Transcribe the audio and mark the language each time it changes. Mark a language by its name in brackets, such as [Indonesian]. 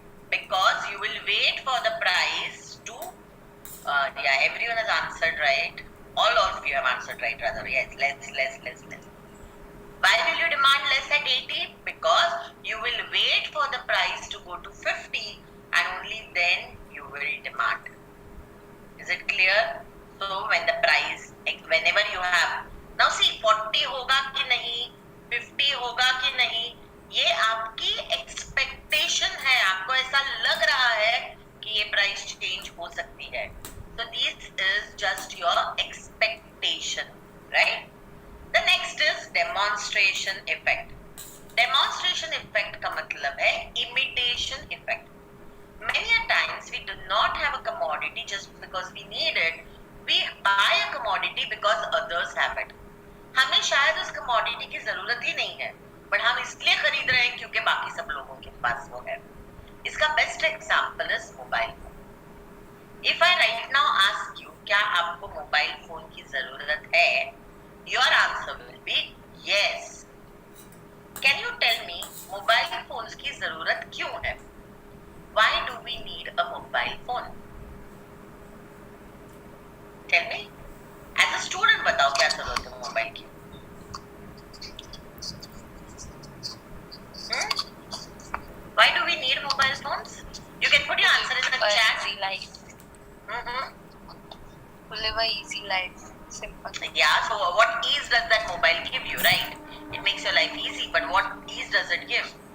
[English] Because you will wait for the price to, yeah, everyone has answered right. All of you have answered right, rather. Yes, less. Why will you demand less at 80? Because you will wait for the price to go to 50 and only then you will demand. Is it clear? So when the price, whenever you have, now see [Hindi] 40 होगा कि नहीं, 50 होगा कि नहीं, ये आपकी expectation है, आपको ऐसा लग रहा है कि ये price change हो सकती है. [English] So this is just your expectation, right? The next is demonstration effect. Demonstration effect [Hindi] का मतलब है [English] imitation effect. Many a times we do not have a commodity just because we need it. We buy a commodity because others have it. [Hindi] हमें शायद उस commodity की जरूरत ही नहीं है, but हम इसलिए खरीद रहे हैं क्योंकि बाकी सब लोगों के पास वो है. [English] इसका best example is mobile phone. If I right now ask you, [Hindi] क्या आपको mobile phone की जरूरत है? [English] Your answer will be yes. Can you tell me mobile phones [Hindi] की जरूरत क्यों है? [English] Why do we need a mobile phone? Tell me. As a student [Hindi] बताओ क्या जरूरत है मोबाइल की? [English] Why do we need mobile phones? You can put your answer in the chat. Easy life. To live a easy life. Simple. Yeah, so what ease does that mobile give you, right? It makes your life easy, but what ease does it give?